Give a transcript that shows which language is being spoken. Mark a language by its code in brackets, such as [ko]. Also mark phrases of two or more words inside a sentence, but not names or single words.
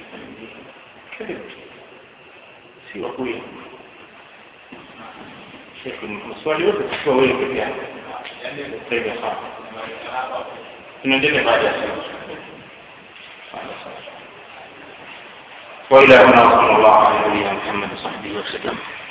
[sw] Si wakweli. Sheikh, maswali yote kwa wewe pekee yako. Sasa sawa. Tunaendelea baada ya sasa. [ar] وإلى هنا وصلى الله على نبينا محمد وصحبه وسلم.